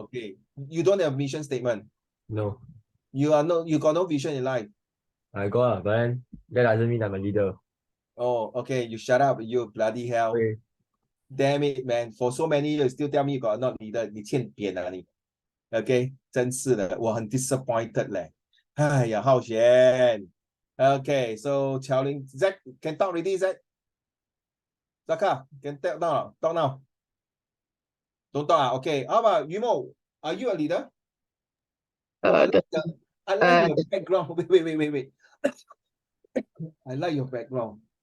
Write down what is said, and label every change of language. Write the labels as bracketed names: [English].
[English] Okay. You don't have mission statement. No. You got no vision in life. I got, but then that doesn't mean I'm a leader. Oh, okay. You shut up. You bloody hell. Okay. Damn it, man. For so many years, still tell me you got not leader. [Chinese] 你欠扁啊你.Okay. 真是的，我很 disappointed 嘞。哎呀，浩贤。 [English] Okay, so Qiaoling, Zach, can talk already, Zach? Zaka, can talk now? Talk now. Don't talk. Okay. How about Yumo? Are you a leader? Oh, I like your background. Wait. I like your background.